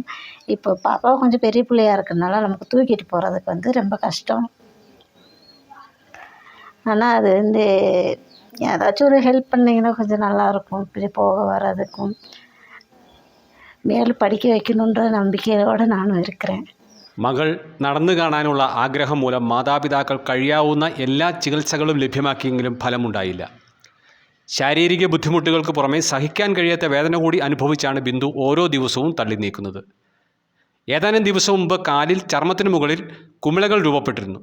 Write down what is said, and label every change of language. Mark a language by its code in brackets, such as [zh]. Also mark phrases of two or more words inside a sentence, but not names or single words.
[ta] இப்போ பாப்பா கொஞ்சம் பெரிய பிள்ளையாக இருக்கிறதுனால நமக்கு தூக்கிட்டு போகிறதுக்கு வந்து ரொம்ப கஷ்டம். ஆனால் அது வந்து ஏதாச்சும் ஒரு ஹெல்ப் பண்ணிங்கன்னா கொஞ்சம் நல்லாயிருக்கும். இப்படி போக வர்றதுக்கும் மேலும் படிக்க வைக்கணுன்ற നമ്പിക്കയോടെ நானும் இருக்கிறேன். [ml] മകൾ നടന്നു കാണാനുള്ള ആഗ്രഹം മൂലം മാതാപിതാക്കൾ കഴിയാവുന്ന എല്ലാ ചികിത്സകളും ലഭ്യമാക്കിയെങ്കിലും ഫലമുണ്ടായില്ല. ശാരീരിക ബുദ്ധിമുട്ടുകൾക്ക് പുറമെ സഹിക്കാൻ കഴിയാത്ത വേദന കൂടി അനുഭവിച്ചാണ് ബിന്ദു ഓരോ ദിവസവും തള്ളി നീക്കുന്നത്. ഏതാനും ദിവസം മുമ്പ് കാലിൽ ചർമ്മത്തിന് മുകളിൽ കുമിളകൾ രൂപപ്പെട്ടിരുന്നു.